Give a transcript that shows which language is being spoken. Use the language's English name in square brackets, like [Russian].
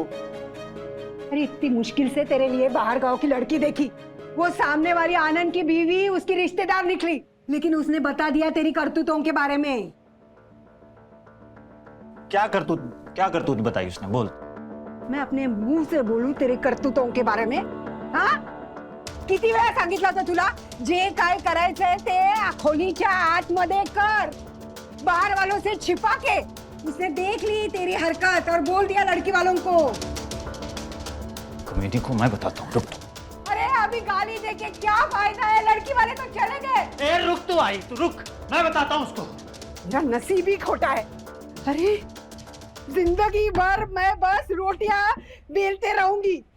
[Hindi] अरे इतनी मुश्किल से तेरे लिए बाहर गांव की लड़की देखी, वो सामने वाली आनंद की बीवी उसकी रिश्तेदार निकली, लेकिन उसने बता दिया तेरी करतूतों के बारे में। क्या करतूत बताई उसने? बोल। मैं अपने मुंह से बोलूं तेरी करतूतों के बारे में? [Marathi] हाँ, किती वेळा सांगितलं होतं तुला, जे काय करायचंय ते खोलीच्या आतमध्ये कर, [Hindi] बाहर वालों से छिपा के। उसने देख ली तेरी हरकत और बोल दिया लड़की वालों को। कमेटी को मैं बताता हूँ, रुक तू। अरे अभी गाली देके क्या फायदा है, लड़की वाले तो चले गए। ए रुक तू आई, तू रुक, मैं बताता हूँ उसको। मेरा नसीब ही खोटा है। अरे जिंदगी भर मैं बस रोटियां बेलते रहूंगी।